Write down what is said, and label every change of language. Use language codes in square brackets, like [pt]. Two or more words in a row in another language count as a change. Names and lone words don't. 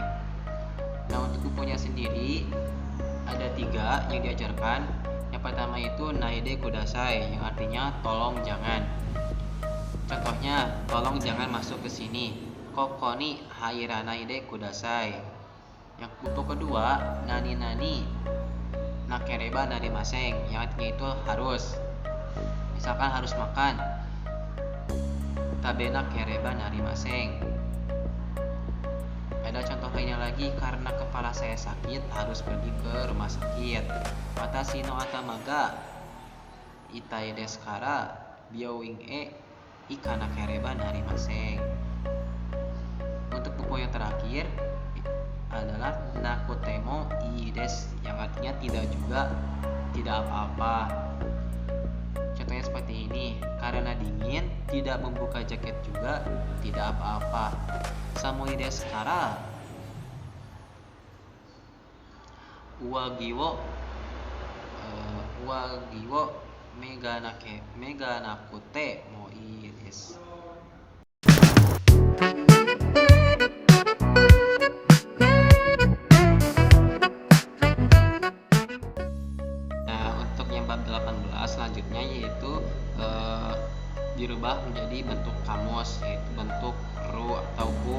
[id] Nah, untuk bukunya sendiri ada 3 yang diajarkan. Yang pertama itu [ja] ないでください, [id] yang artinya tolong jangan. Contohnya, tolong jangan masuk ke sini. [ja] ここに入らないでください. [id] Yang buku kedua, [ja] なになければなりません, [id] yang artinya itu harus. Misalkan harus makan, [ja] 食べなければなりません. [id] Ada contoh lainnya lagi, karena kepala saya sakit harus pergi ke rumah sakit. [ja] 私の頭が痛いですから病院へ行かなければなりません. [id] Untuk buku yang terakhir adalah [ja] なくてもいいです, [id] yang artinya tidak juga, tidak apa-apa. Contohnya seperti ini, karena dingin tidak membuka jaket juga tidak apa-apa. [ja] 寒いですから上着を脱がなくてもいいです. [id] Untuk yang bab 18 selanjutnya yaitu dirubah menjadi bentuk kamus, yaitu bentuk ru atau bu.